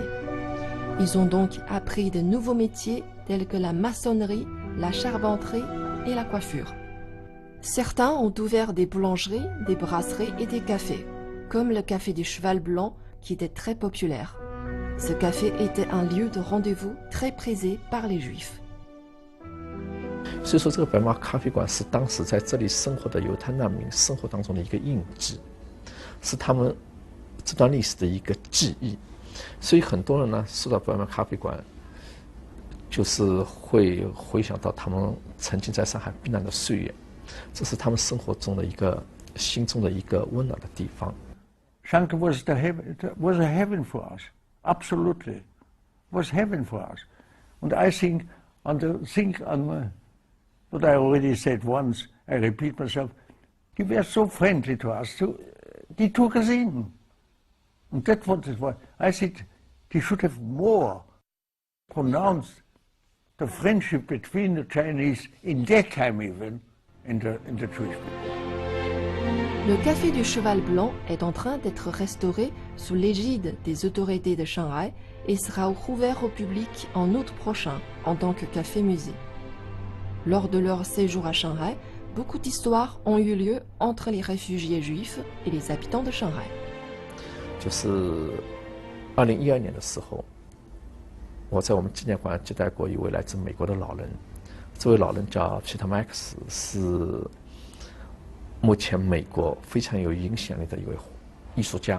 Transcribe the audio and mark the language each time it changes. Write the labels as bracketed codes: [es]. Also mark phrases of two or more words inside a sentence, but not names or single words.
[fr] Ils ont donc appris de nouveaux métiers tels que la maçonnerie, la charpenterie et la coiffure. Certains ont ouvert des boulangeries, des brasseries et des cafés, comme le café du Cheval Blanc qui était très populaire. Ce café était un lieu de rendez-vous très prisé par les Juifs. [zh] 所以说，这个白马咖啡馆是当时在这里生活的犹太难民生活当中的一个印记，是他们这段历史的一个记忆。所以很多人呢，说到白马咖啡馆，就是会回想到他们曾经在上海避难的岁月，这是他们生活中的一个心中的一个温暖的地方。 [en] Shanghai was a heaven for us, absolutely, was heaven for us. And I think what I already said once, I repeat myself, they were so friendly to us, they took us in. And that's what it was. I think they should have more pronounced the friendship between the Chinese, in that time even, and the Jewish people. [fr] Le café du Cheval Blanc est en train d'être restauré sous l'égide des autorités de Shanghai et sera rouvert au public en août prochain en tant que café-musée. Lors de leur séjour à Shanghai, beaucoup d'histoires ont eu lieu entre les réfugiés juifs et les habitants de Shanghai. [zh] 就是2012年的时候，我在我们纪念馆接待过一位来自美国的老人，这位老人叫 Peter Max， 是目前美国非常有影响力的一位艺术家。